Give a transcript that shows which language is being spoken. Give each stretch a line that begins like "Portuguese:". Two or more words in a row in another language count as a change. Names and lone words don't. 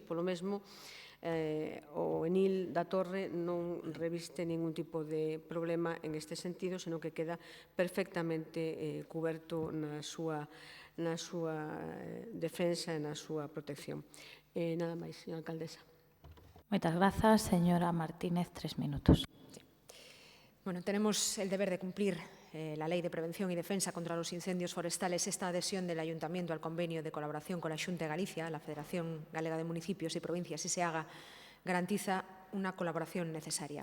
Galician: Polo mesmo, o enil da torre non reviste ningún tipo de problema en este sentido, senón que queda perfectamente cuberto na súa defensa e na súa protección. Nada máis, señora alcaldesa. Moitas grazas. Señora Martínez, 3 minutos.
Spanish: Tenemos el deber de cumplir la Ley de Prevención y Defensa contra los Incendios Forestales. Esta adhesión del Ayuntamiento al convenio de colaboración con la Xunta de Galicia, la Federación Galega de Municipios y Provincias, si se haga, garantiza una colaboración necesaria.